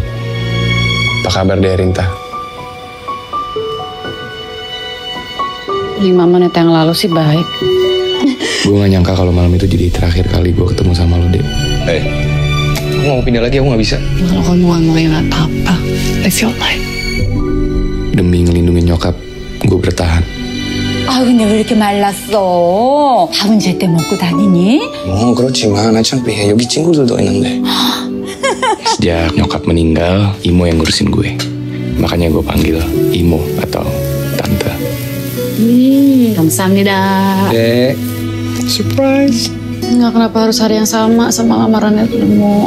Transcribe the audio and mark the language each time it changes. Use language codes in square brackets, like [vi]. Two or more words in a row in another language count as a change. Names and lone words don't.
[id] Apa kabar deh, Rinta? 5 menit yang lalu sih baik. Gue gak nyangka kalau malam itu jadi terakhir kali gue ketemu sama lo, Dek. Aku mau pindah lagi, aku gak bisa. Kalau kamu gak mau ya gak apa-apa. [en] Live your life. [id] Demi ngelindungin nyokap, gue bertahan. [ko] 근데 왜 이렇게 말랐어? 밥은 제때 먹고 다니니? 그렇지만 어차피 여기 친구들도 있는데. [id] Sejak nyokap meninggal, Imo yang ngurusin gue. Makanya gue panggil Imo atau Tante. [ko] 감사합니다. [id] Dek, surprise. Nggak, kenapa harus hari yang sama lamarannya ketemu?